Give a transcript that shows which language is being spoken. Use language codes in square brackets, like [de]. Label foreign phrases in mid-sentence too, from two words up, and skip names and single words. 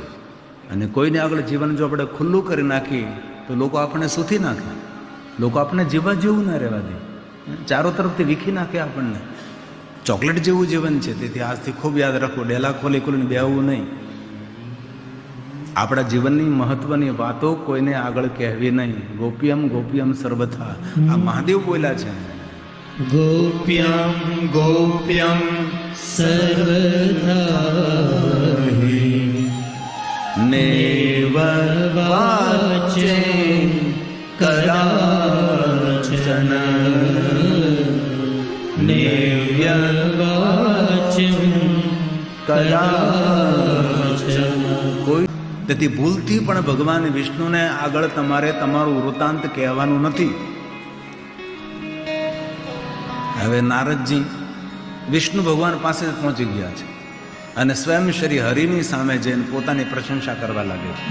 [gu] અને કોઈને આગળ જીવન જો આપણે ખુલ્લું કરી નાખીએ તો લોકો આપણને સૂથી નાખે, લોકો આપણને જીવવા જેવું ના રહેવા દે, ચારો તરફથી વીખી નાખે આપણને. ચોકલેટ જેવું જીવન છે. તેથી આજથી ખૂબ યાદ રાખો, ડેલા ખોલી ખોલીને બેહવું નહીં. આપણા જીવનની મહત્વની વાતો કોઈને આગળ કહેવી નહીં. [sa] ગોપ્યમ ગોપ્યમ સર્વથા. [gu] આ મહાદેવ બોલ્યા છે. [sa] गोप्यं गोप्यं सर्वदा हि नैव वाचे कदाचन नैव्यवाच्यं કદાચન. [gu] કોઈ તેથી ભૂલથી પણ ભગવાન વિષ્ણુને આગળ તમારે તમારું વૃત્તાંત કહેવાનું નથી. હવે નારદજી વિષ્ણુ ભગવાન પાસે પહોંચી ગયા છે અને સ્વયં શ્રી હરિની સામે જઈને પોતાની પ્રશંસા કરવા લાગે છે.